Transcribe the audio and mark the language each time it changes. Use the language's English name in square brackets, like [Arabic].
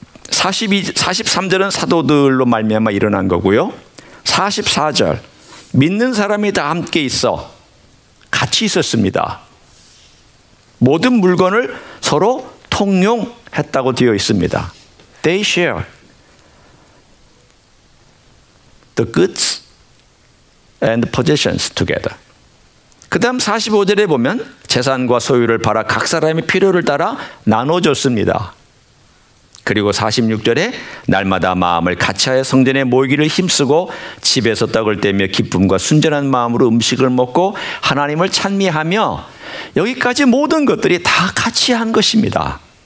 [Korean] 43절은 사도들로 말미암아 일어난 거고요. 44절 믿는 사람이 다 함께 있어 같이 있었습니다. 모든 물건을 서로 통용했다고 되어 있습니다. [English] They share the goods and possessions together. [Korean] 그 다음 45절에 보면 재산과 소유를 팔아 각 사람의 필요를 따라 나눠줬습니다. 그리고 46절에 날마다 마음을 같이하여 성전에 모이기를 힘쓰고 집에서 떡을 떼며 기쁨과 순전한 마음으로 음식을 먹고 하나님을 찬미하며, 여기까지 모든 것들이 다 같이 한 것입니다.